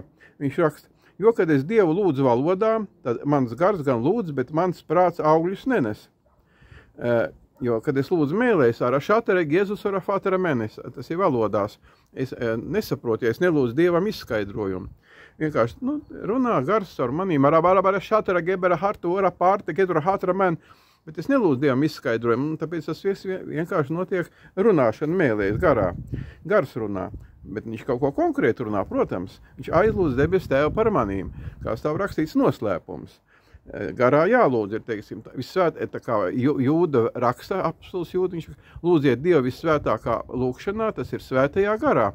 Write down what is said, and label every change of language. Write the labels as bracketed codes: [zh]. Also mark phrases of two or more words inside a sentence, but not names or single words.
[lv] Viņš raksta, jo, kad es Dievu lūdzu valodā, tad mans gars gan lūdz, bet mans prāts augļus nenes. Jo, kad es lūdzu mēlēs, ar šatare Jēzus ar fatara menes, tas ir valodās, es nesaprotu, ja es nelūdzu Dievam izskaidrojumu. Vienkārši, runā gars ar manīm, ar šatare gebera hartu, ora pārte, ketura hatra men, bet es nelūdzu Dievam izskaidrojumu, un tāpēc tas vienkārši notiek runāšana mēlēs garā. Gars runā. Bet viņš kaut ko konkrēti runā, protams. Viņš aizlūdz debesu Tēvu par manīm, kā stāv rakstīts noslēpums. Garā jālūdz, ir, teiksim, tā kā Jūda raksta, apostols Jūda, viņš lūdziet Dievu vissvētākā lūkšanā, tas ir svētajā garā.